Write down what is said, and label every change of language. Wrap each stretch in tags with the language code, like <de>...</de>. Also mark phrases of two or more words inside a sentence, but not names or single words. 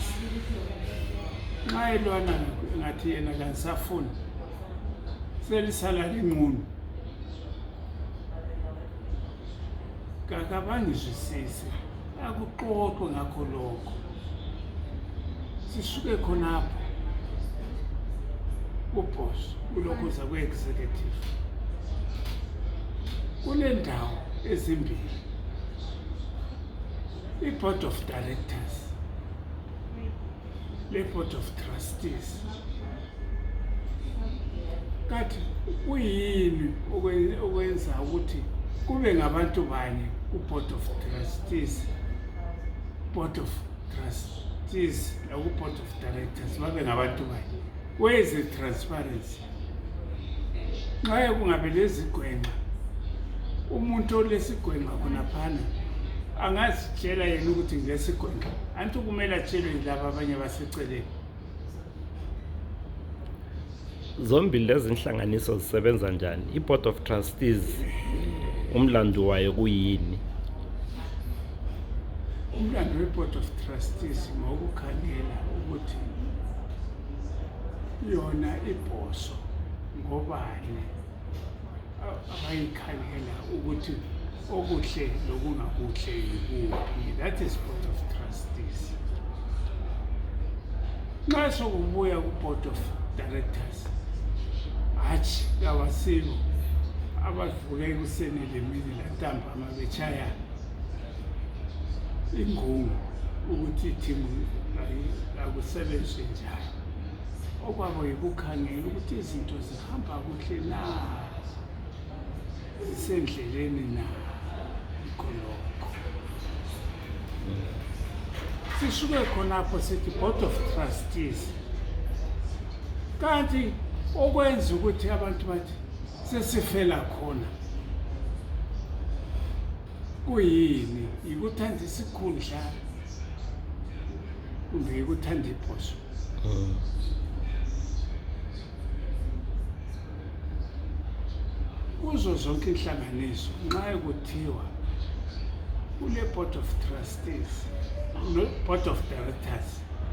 <nd>Nxa elwana ngathi yena kanisafuni selisala linqunu, kakabangizwisise, akuxoxwe ngakho lokho. Sisuke khonapho uBosso ulokhuza kwe-executive. Kunendawo ezimbili,</nd> <en>i-board of directors, le-board of trustees.</en> <nd>Kathi kuyini okwenza ukuthi kube ngabantu banye ku-</nd> <en>board of trustees, board of trustees</en> <nd>naku-</nd> <en>board of directors</en> <nd>babe ngabantu banye?</nd> <en>Where is the transparency?</en> <nd>Nxa kungabe lezigwenqa, umuntu olesigwenqa khonaphana angazitshela yena ukuthi ngilesigwenqa, anti kumele atshelwe yilaba abanye baseceleni. Zombili lezi inhlanganiso zisebenza njani? I-board of trustees umlando wayo kuyini? Umlando we-board of trustees ngokukhangela ukuthi yona iBosso ngobani abayikhangela ukuthi okuhle lokungakuhle yikuphi.</nd> <en>That is board of trustees.</en> <nd>Nxa sokubuya ku-</nd> <en>board of directors,</en> <nd>hatshi kawasiko abavuke ekuseni lemini lantambama bechaya ingungu ukuthi ithimu akusebenzwe njani. Okwabo yikukhangela ukuthi izinto zihamba kuhle na, zisendleleni na, ikhonokho. Sisuke khonapho sithi</nd> <en>board of trustees.</en> <nd>Kanti okwenza ukuthi abantu bathi sesifela khona kuyini? Yikuthanda isikhundla kumbe yikuthanda iBosso? kuzo zonke inhlanganiso nxa kuthiwa kule</nd> <en>board of trustees</en> <nd>no</nd> <en>board of directors</en>